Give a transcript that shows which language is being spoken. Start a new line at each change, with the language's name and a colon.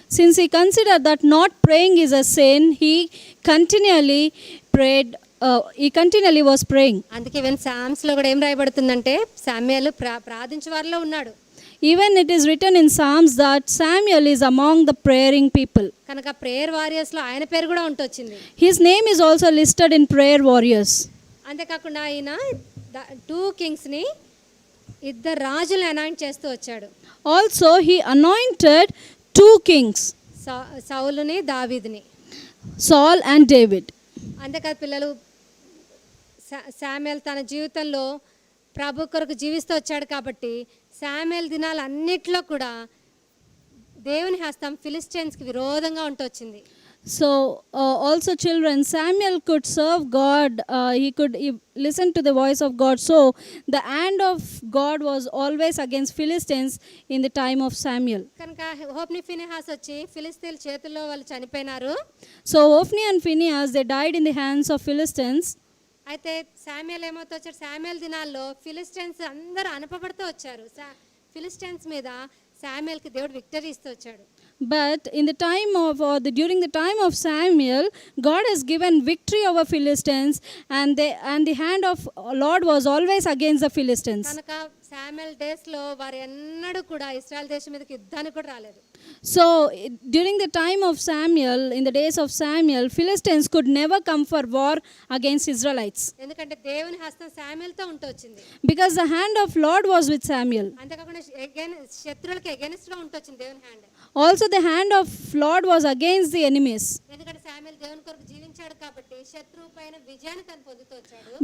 English: Since he considered that not praying is a sin, he continually prayed. He continually was praying.
Telugu: అందుకే even psalms లో కూడా ఏం రాయబడుతుందంటే Samuel ప్రార్థించే వారిలో ఉన్నాడు.
English: Even it is written in Psalms that Samuel is among the praying people.
Telugu: కనుక
English: prayer warriors
Telugu: లో ఆయన పేరు కూడా ఉంటొచ్చింది.
English: His name is also listed in prayer warriors.
Telugu: అంతేకాకుండా ఆయన
English: 2 kings
Telugu: ని ఇద్దరు రాజులను అనాయింట్ చేస్తూ వచ్చాడు.
English: Also he anointed 2 kings,
Telugu: సౌలుని దావీదుని.
English: Saul and David.
Telugu: అంతేకాదు పిల్లలు శామ్యూయల్ తన జీవితంలో ప్రభు కొరకు జీవిస్తూ వచ్చాడు కాబట్టి శామ్యూయల్ దినాలు అన్నిట్లో కూడా దేవుని హస్తం ఫిలిస్టియన్స్కి విరోధంగా ఉంటొచ్చింది.
English: So also children, Samuel could serve God. He could listen to the voice of God. So the hand of God was always against Philistines in the time of Samuel.
Telugu: కనుక హోప్ని ఫినెహాస్ వచ్చి ఫిలిస్తీన్ల చేతుల్లో వాళ్ళు చనిపోయినారు.
English: So Hophni and Phinehas, they died in the hands of Philistines.
Telugu: అయితే Samuel ఏమవుతూ వచ్చారు, Samuel దినాల్లో Philistines అందరూ అనపబడుతూ వచ్చారు. ఫిలిస్టియన్స్ మీద శామ్యూయల్కి దేవుడు విక్టరీ ఇస్తూ వచ్చాడు.
English: But in the time of during the time of Samuel, God has given victory over Philistines, and the hand of Lord was always against the Philistines.
Telugu: కనుక Samuel days లో వారు ఎన్నడూ కూడా ఇశ్రాయేల్ దేశం మీదకి యుద్ధానికి కూడా రాలేదు.
English: So during the time of Samuel, in the days of Samuel, Philistines could never come for war against Israelites,
Telugu: ఎందుకంటే దేవుని హస్తం శామ్యూయల్తో ఉంటూ వచ్చింది.
English: because the hand of Lord was with Samuel.
Telugu: అంతేకాకుండా శత్రువులకి అగైనెస్ట్ గా ఉంటూ వచ్చింది దేవుని hand.
English: Also the hand of Lord was against the enemies,
Telugu: ఎందుకంటే శామ్యూయల్ దేవుని కొరకు జీవించాడు కాబట్టి శత్రువు పైన విజయాన్ని తను పొందుతూ వచ్చాడు.